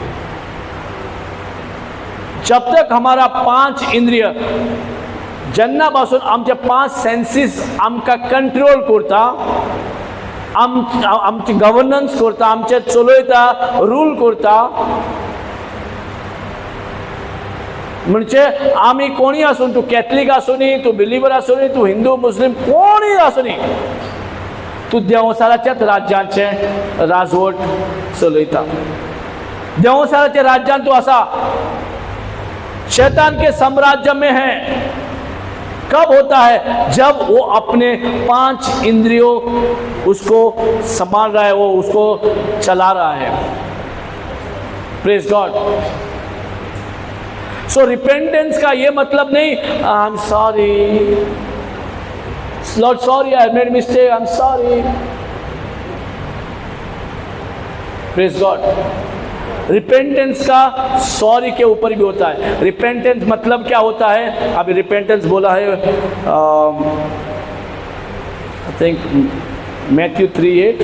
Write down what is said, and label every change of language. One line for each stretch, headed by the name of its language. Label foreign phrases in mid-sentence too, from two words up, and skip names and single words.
Hindi: जब तक हमारा 5 इंद्रिय
Konkani: जेन्नापासून आमचे 5 सेन्सीस आमकां कंट्रोल करता, आमची गव्हर्नन्स करता, आमचे चलयता, रूल करता. म्हणजे आमी कोणी आसून, तूं कॅथलीक आसूनी, तूं बिलिवर आसूनी, तूं हिंदू मुस्लिम कोणी आसूनी, तूं देंवचाराच्याच राज्याचे राजवट चलयता. देंवचाराच्या राज्यान तूं आसा,
Hindi: शैतान के साम्राज्य में है. कब होता है? जब वो अपने 5 इंद्रियों उसको संभाल रहा है, वो उसको चला रहा है.
English: Praise God. So
Hindi: रिपेंटेंस का ये मतलब नहीं
English: I am sorry Lord, sorry I made mistake, I am sorry. Praise God.
Hindi: रिपेंटेंस का सॉरी के ऊपर भी होता है. रिपेंटेंस मतलब क्या होता है? अभी रिपेंटेंस बोला है
English: I think
Hindi: मैथ्यू 3:8.